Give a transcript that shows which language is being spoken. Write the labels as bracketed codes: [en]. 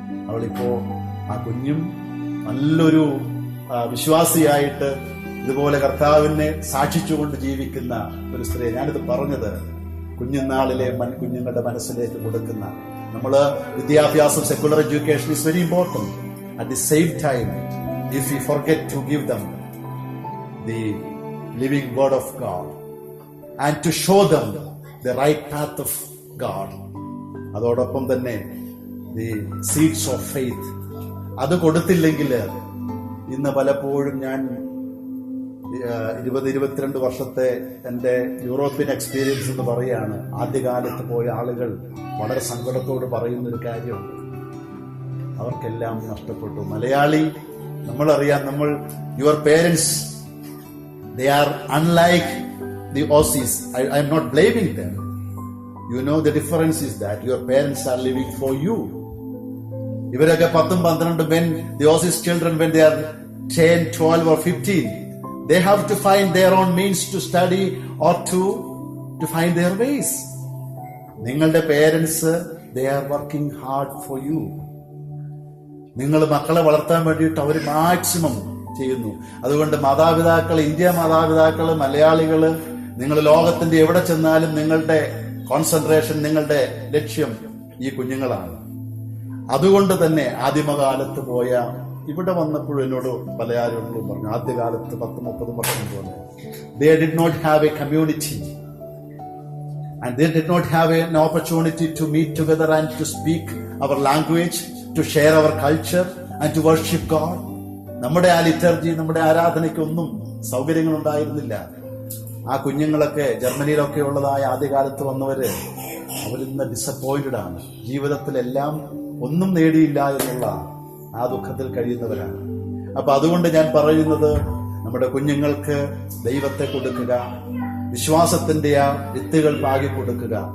[ml] അവളിപ്പോ ആ കുഞ്ഞും നല്ലൊരു വിശ്വാസിയായിട്ട് ഇതുപോലെ കർത്താവിനെ സാക്ഷിച്ചുകൊണ്ട് ജീവിക്കുന്ന ഒരു സ്ത്രീ. ഞാനിത് പറഞ്ഞത് കുഞ്ഞുനാളിലെ കുഞ്ഞുങ്ങളുടെ മനസ്സിലേക്ക് കൊടുക്കുന്ന നമ്മള് വിദ്യാഭ്യാസം, [en] Secular education is very important. At the same time if we forget to give them the living word of God and to show them the right path of God, [ml] അതോടൊപ്പം തന്നെ [en] the seeds of faith [ml] അത് കൊടുത്തില്ലെങ്കിൽ ഇന്ന് പലപ്പോഴും ഞാൻ 20-22 വർഷത്തെ എൻ്റെ European experience എന്ന് പറയുകയാണ്. ആദ്യകാലത്ത് പോയ ആളുകൾ വളരെ സങ്കടത്തോട് പറയുന്നൊരു കാര്യമുണ്ട്, അവർക്കെല്ലാം നഷ്ടപ്പെട്ടു. Malayali നമ്മളറിയാം, [en] Your parents they are unlike the Aussies. I am not blaming them. You know the difference is that your parents are living for you. [ml] ഇവരൊക്കെ [en] 10-12 when the Aussies children when they are 10, 12 or 15 they have to find their own means to study or to find their ways. [ml] നിങ്ങളുടെ [en] Parents they are working hard for you. [ml] നിങ്ങൾ മക്കളെ വളർത്താൻ വേണ്ടിയിട്ട് അവർ maximum ചെയ്യുന്നു. അതുകൊണ്ട് മാതാപിതാക്കൾ, India മാതാപിതാക്കൾ, മലയാളികള്, നിങ്ങൾ ലോകത്തിന്റെ എവിടെ ചെന്നാലും നിങ്ങളുടെ കോൺസെൻട്രേഷൻ, നിങ്ങളുടെ ലക്ഷ്യം ഈ കുഞ്ഞുങ്ങളാണ്. അതുകൊണ്ട് തന്നെ ആദിമകാലത്ത് പോയ ഇവിടെ വന്നപ്പോഴും എന്നോട് പല ആളുകളും പറഞ്ഞു, ആദ്യകാലത്ത് 10-30 വർഷം പോലെ [en] they did not have a community and they did not have an opportunity to meet together and to speak our language, to share our culture and to worship God. [ml] നമ്മുടെ ആ ലിറ്റർജി, നമ്മുടെ ആരാധനയ്ക്കൊന്നും സൗകര്യങ്ങൾ ഉണ്ടായിരുന്നില്ല. ആ കുഞ്ഞുങ്ങളൊക്കെ ജർമ്മനിയിലൊക്കെ ഉള്ളതായ ആദ്യകാലത്ത് വന്നവര് അവരിന്ന് ഡിസപ്പോയിന്റഡ് ആണ്. ജീവിതത്തിലെല്ലാം ഒന്നും നേടിയില്ല എന്നുള്ള ആ ദുഃഖത്തിൽ കഴിയുന്നവരാണ്. അപ്പൊ അതുകൊണ്ട് ഞാൻ പറയുന്നത്, നമ്മുടെ കുഞ്ഞുങ്ങൾക്ക് ദൈവത്തെ കൊടുക്കുക, വിശ്വാസത്തിന്റെ ആ വിത്തുകൾ പാകി കൊടുക്കുക.